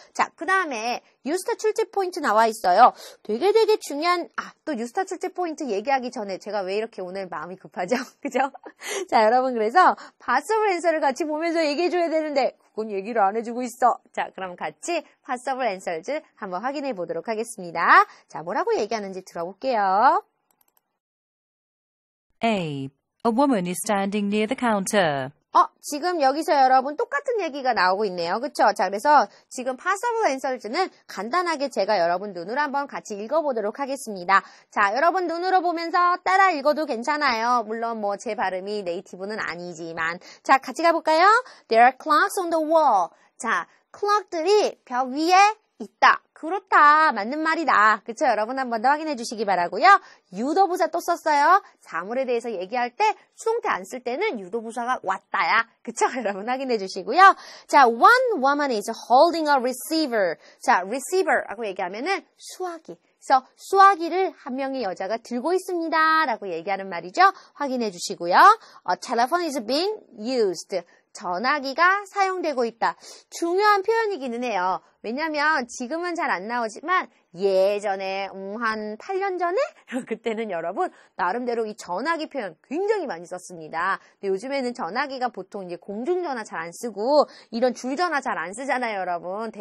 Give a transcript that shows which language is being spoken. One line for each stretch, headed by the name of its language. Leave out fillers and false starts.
Korean: 자, 그 다음에 유스타 출제 포인트 나와 있어요. 되게 중요한, 또 유스타 출제 포인트 얘기하기 전에 제가 왜 이렇게 오늘 마음이 급하죠? 그죠? 자, 여러분 그래서 possible answer를 같이 보면서 얘기해줘야 되는데 그건 얘기를 안 해주고 있어. 자, 그럼 같이 possible answers 한번 확인해 보도록 하겠습니다. 자, 뭐라고 얘기하는지 들어볼게요.
English: A. A woman is standing near the counter.
Korean: 지금 여기서 여러분 똑같은 얘기가 나오고 있네요. 그쵸? 자, 그래서 지금 passive answers는 간단하게 제가 여러분 눈으로 한번 같이 읽어보도록 하겠습니다. 자, 여러분 눈으로 보면서 따라 읽어도 괜찮아요. 물론 뭐 제 발음이 네이티브는 아니지만. 자, 같이 가볼까요?
English: There are clocks on the wall.
Korean: 자, clock들이 벽 위에 있다. 그렇다. 맞는 말이다. 그쵸? 여러분 한 번 더 확인해 주시기 바라고요. 유도부사 또 썼어요. 사물에 대해서 얘기할 때 수동태 안 쓸 때는 유도부사가 왔다야. 그쵸? 여러분 확인해 주시고요.
English: 자, one woman is holding a receiver.
Korean: 자, receiver라고 얘기하면은 수화기. 그래서 수화기를 한 명의 여자가 들고 있습니다. 라고 얘기하는 말이죠. 확인해 주시고요.
English: A telephone is being used.
Korean: 전화기가 사용되고 있다. 중요한 표현이기는 해요. 왜냐면 지금은 잘 안 나오지만 예전에 한 8년 전에 그때는 여러분 나름대로 이 전화기 표현 굉장히 많이 썼습니다. 근데 요즘에는 전화기가 보통 이제 공중전화 잘 안 쓰고 이런 줄전화 잘 안 쓰잖아요, 여러분.